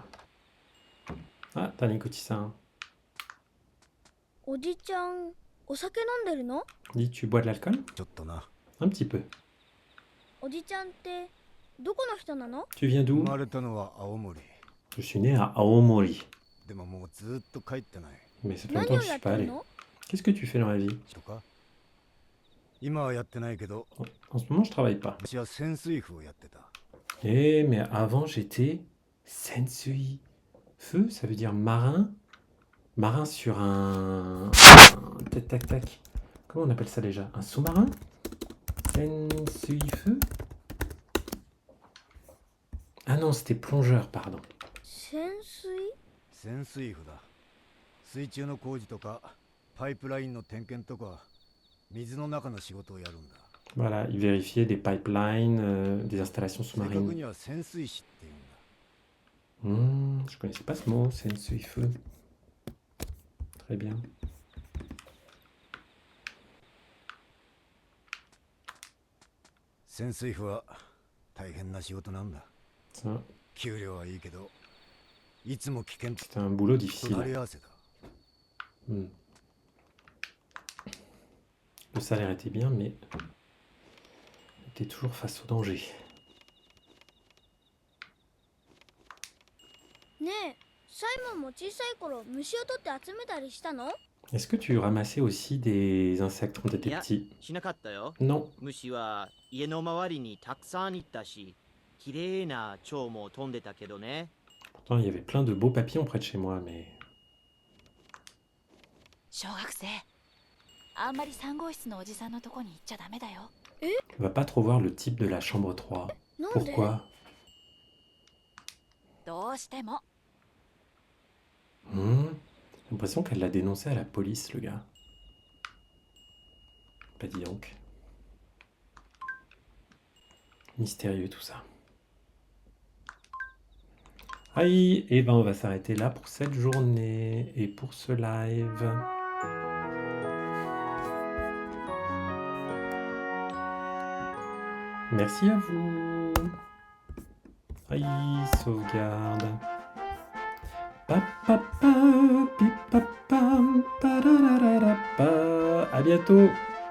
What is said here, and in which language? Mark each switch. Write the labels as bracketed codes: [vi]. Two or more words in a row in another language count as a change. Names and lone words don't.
[fr] Ah, Taniguchi-san. [ja] おじちゃん、お酒飲んでるの？ [fr] Dis, tu bois de l'alcool? [ja] ちょっとな。 [fr] Un petit peu. [ja] おじちゃんってどこの人なの？ [fr] Tu viens [ja] 生 [fr] d'où? [ja] まれたのは青森。 [fr] Je suis né à Aomori. [ja] でももうずっと帰ってない。 [fr] Mais ça fait [ja] 何 [fr] longtemps [ja] を [fr] que je [ja] や [fr] suis [ja] って [fr] pas [ja] る [fr] allé. [ja] の？ [fr] Qu'est-ce que tu fais dans la vie? [ja] とか今はやってないけど、 [fr] En ce moment, je travaille pas. [ja] 私は潜水夫をやってた。 [fr] Eh, mais avant, j'étais sensui. Feu, ça veut dire marin. Marin sur un... Tac, tac, tac. Comment on appelle ça déjà? Un sous-marin? Sensui feu? Ah non, c'était plongeur, pardon. [ja] 潜水？潜水夫だ。水中の工事とか、パイプラインの点検とか、水の中の仕事をやるんだ。 [fr] Voilà, il vérifiait des pipelines, des installations [ja] 正確 [fr] sous-marines. [ja] には潜水士って言うんだ。 [fr] Je connaissais pas ce mot, sensui feu. Très bien. [ja] 潜水夫は大変な仕事なんだ。 [fr] Ça, [ja] 給料はいいけど、いつも危険と [fr] c'était un boulot [ja] 隣 [fr] difficile. [ja] り合わせだ。 [fr] Le salaire était bien, mais on était toujours face au danger. [ja] ねえ、サイモンも小さい頃虫を取って集めたりしたの？ [fr] Est-ce que tu ramassais aussi des insectes quand tu étais [ja] いや [fr] petit? [ja] しなかったよ。 [fr] Non. [ja] 虫は家の周りにたくさんいたし、綺麗な蝶も飛んでたけどね。 [fr] Pourtant, il y avait plein de beaux papillons près de chez moi, mais... [ja] 小学生、あんまり3号室のおじさんのとこに行っちゃダメだよ。 [fr] On va pas trop voir le type de la chambre 3. [ja] なんで？ [fr] Pourquoi? [ja] どうしても。 [fr] J'ai l'impression qu'elle l'a dénoncé à la police, le gars. Pas dis donc. Mystérieux tout ça. Aïe, et ben on va s'arrêter là pour cette journée et pour ce live. Merci à vous. Aïe, sauvegarde. Pa, pa, pa, pi, pa, pam, pa, da, da, da, da, pa. À bientôt.